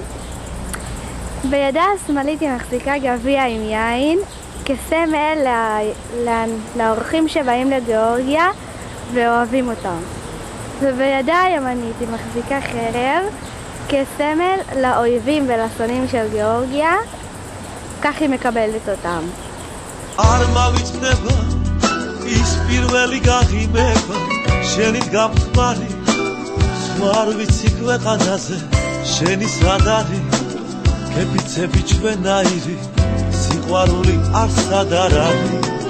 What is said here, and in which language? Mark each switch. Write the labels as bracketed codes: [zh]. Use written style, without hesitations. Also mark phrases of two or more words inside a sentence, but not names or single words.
[he] בידה השמאלית היא מחזיקה גביע עם יין כסמל לאורחים שבאים לגיאורגיה ואוהבים אותם. ובידה הימנית היא מחזיקה חרב כסמל לאויבים ולשונאים של גיאורגיה, כך היא מקבלת אותם. [ka] არ მავიწყდება ის პირველი გაღიმება შენით გამხმარი სხვა არ ვიცი ქვეყანაზე შენი სად არის კეფიცები ჩვენაირი სიყვარული არ სად არ არის